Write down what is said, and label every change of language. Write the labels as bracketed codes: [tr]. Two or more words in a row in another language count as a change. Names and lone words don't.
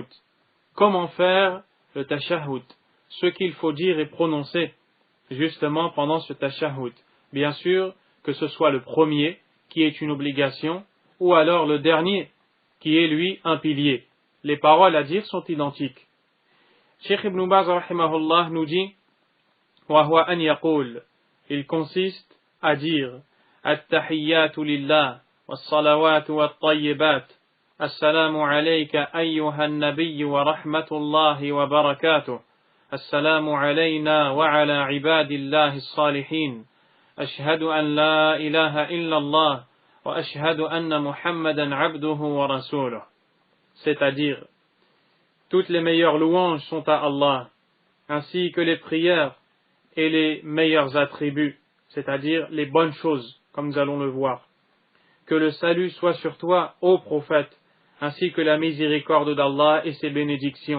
[fr] Comment faire le Tashahhud? Ce qu'il faut dire et prononcer justement pendant ce Tashahhud. Bien sûr que ce soit le premier qui est une obligation, ou alors le dernier qui est lui un pilier. Les paroles à dire sont identiques. Cheikh Ibn Baz rahimahullah nous dit, [ar] وهو أن يقول, [fr] il consiste à dire [ar] التحيات لله والصلوات والطيبات السلام عليك أيها النبي ورحمة الله وبركاته السلام علينا وعلى عباد الله الصالحين أشهد أن لا إله إلا الله وأشهد أن محمدا عبده ورسوله. [fr] C'est-à-dire, toutes les meilleures louanges sont à Allah, ainsi que les prières et les meilleurs attributs, c'est-à dire les bonnes choses, comme nous allons le voir. Que le salut soit sur toi, ô prophète, ainsi que la miséricorde d'Allah et ses bénédictions.